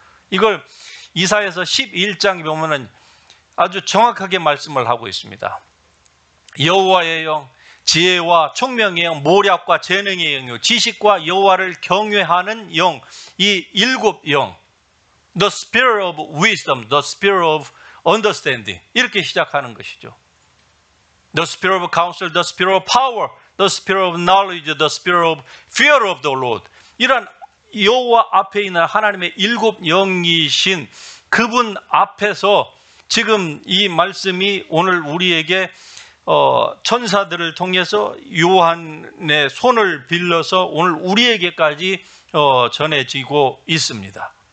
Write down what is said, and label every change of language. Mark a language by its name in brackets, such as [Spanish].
[Korean] 이걸 이사야서 11장에 보면은 아주 정확하게 말씀을 하고 있습니다. 여호와의 영, 지혜와 총명의 영, 모략과 재능의 영이요, 지식과 여호와를 경외하는 영, 이 일곱 영, [English] the spirit of wisdom, the spirit of understanding, [Korean] 이렇게 시작하는 것이죠. [English] The spirit of counsel, the spirit of power, the spirit of knowledge, the spirit of fear of the Lord. [Korean] 이런 여호와 앞에 있는 하나님의 일곱 영이신 그분 앞에서 지금 이 말씀이 오늘 우리에게 천사들을 통해서 요한의 손을 빌려서 오늘 우리에게까지 전해지고 있습니다.